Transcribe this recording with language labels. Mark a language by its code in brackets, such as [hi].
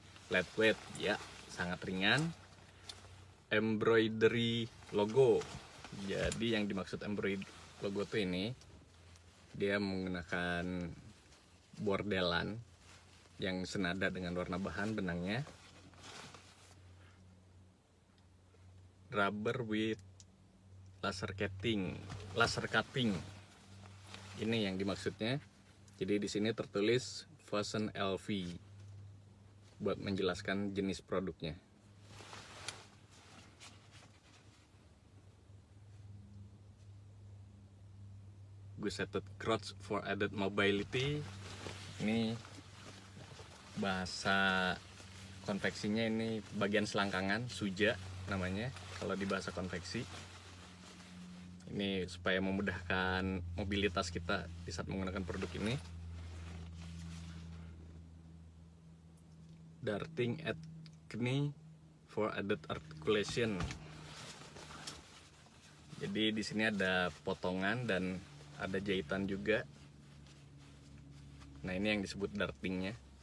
[id] Lightweight ya, sangat ringan. Embroidery logo, jadi yang dimaksud embroidery logo tuh ini, dia menggunakan bordelan yang senada dengan warna bahan benangnya. [en] Rubber with laser cutting. [id] Ini yang dimaksudnya. Jadi di sini tertulis Fosun LV buat menjelaskan jenis produknya. [en] Gusseted crotch for added mobility. [id] Ini bahasa konveksinya, ini bagian selangkangan, suja namanya kalau di bahasa konveksi. Ini supaya memudahkan mobilitas kita di saat menggunakan produk ini. [en] Darting at knee for added articulation. [id] Jadi di sini ada potongan dan ada jahitan juga. Nah, ini yang disebut dartingnya.